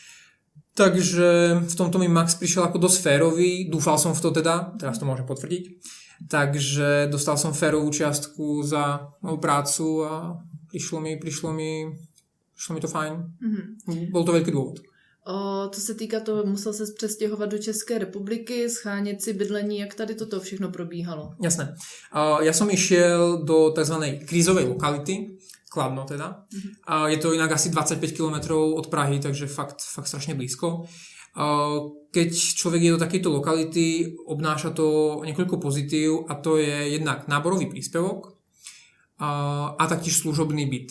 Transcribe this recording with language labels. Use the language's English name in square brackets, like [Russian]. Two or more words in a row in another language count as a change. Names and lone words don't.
[Slovak] Takže v tomto mi Max prišiel ako dosť férový, dúfal som v to teda, teraz to môžem potvrdiť. Takže dostal som férovú čiastku za moju prácu a prišlo mi to fajn. Bol to veľký dôvod. [Czech] To se týká toho, musel se přestěhovat do České republiky, schánět si bydlení, jak tady toto všechno probíhalo? [Slovak] Jasné. Ja som išiel do tzv. Krízovej lokality, Kladno teda. Je to inak asi 25 km od Prahy, takže fakt strašne blízko. Keď človek je do takejto lokality, obnáša to niekoľko pozitív a to je jednak náborový príspevok a taktiež služobný byt.